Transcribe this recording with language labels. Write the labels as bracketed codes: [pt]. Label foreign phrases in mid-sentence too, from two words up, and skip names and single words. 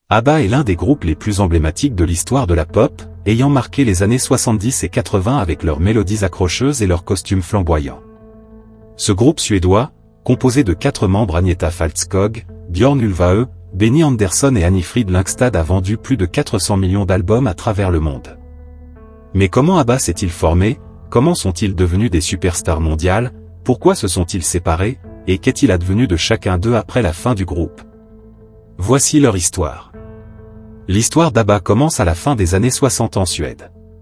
[fr] ABBA est l'un des groupes les plus emblématiques de l'histoire de la pop, ayant marqué les années 70 et 80 avec leurs mélodies accrocheuses et leurs costumes flamboyants. Ce groupe suédois, composé de 4 membres Agneta Faltskog, Björn Ulvaeus, Benny Andersson et Anni-Frid Lyngstad a vendu plus de 400 millions d'albums à travers le monde. Mais comment ABBA s'est-il formé? Comment sont-ils devenus des superstars mondiales? Pourquoi se sont-ils séparés? Et qu'est-il advenu de chacun d'eux après la fin du groupe? Voici leur histoire. L'histoire d'ABBA commence à la fin des années 60 en Suède.